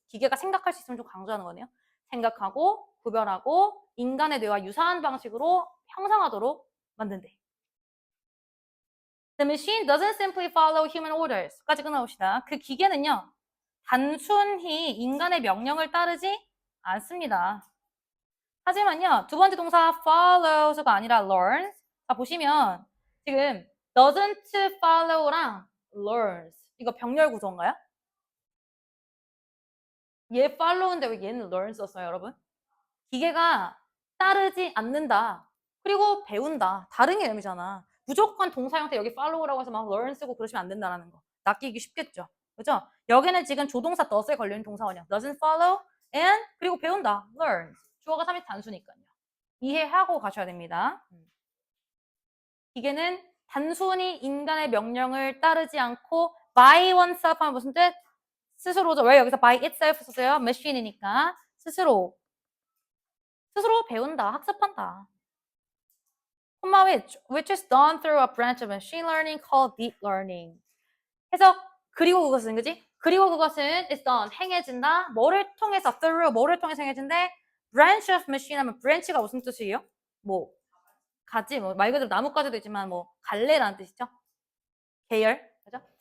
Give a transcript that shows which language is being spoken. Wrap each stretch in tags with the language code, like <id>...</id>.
<ko>기계가 생각할 수 있으면 좀 강조하는 거네요. 생각하고 구별하고 인간의 뇌와 유사한 방식으로 형성하도록 만든대.</ko> <en>The machine doesn't simply follow human orders.</en> <ko>까지 끊어봅시다. 그 기계는요. 단순히 인간의 명령을 따르지 않습니다. 하지만요. 두 번째 동사 follows가 아니라 learns. 자, 보시면 지금 doesn't follow랑 learns. 이거 병렬 구조인가요? 얘 follow인데 왜 얘는 learn 썼어요, 여러분? 기계가 따르지 않는다. 그리고 배운다. 다른 개념이잖아. 무조건 동사 형태 여기 follow라고 해서 막 learn 쓰고 그러시면 안 된다는 거. 낚이기 쉽겠죠. 그죠? 여기는 지금 조동사 does에 걸려있는 동사원이야.</ko> <en>doesn't follow and</en> <ko>그리고 배운다. learns. 주어가 3이 단수니까요. 이해하고 가셔야 됩니다. 기계는 단순히 인간의 명령을 따르지 않고 by oneself 하면 무슨 뜻? 스스로죠. 왜 여기서 by itself 썼어요? machine이니까. 스스로 배운다, 학습한다.</ko> <en>which is done through a branch of machine learning called deep learning.</en> <ko>해석, 그리고 그것은, 그지? 그리고 그것은 is done, 행해진다. 뭐를 통해서 행해진대? branch of machine 하면 branch가 무슨 뜻이에요? 뭐, 가지, 뭐, 말 그대로 나뭇가지도 있지만 뭐, 갈래라는 뜻이죠. 계열, 그죠?</ko>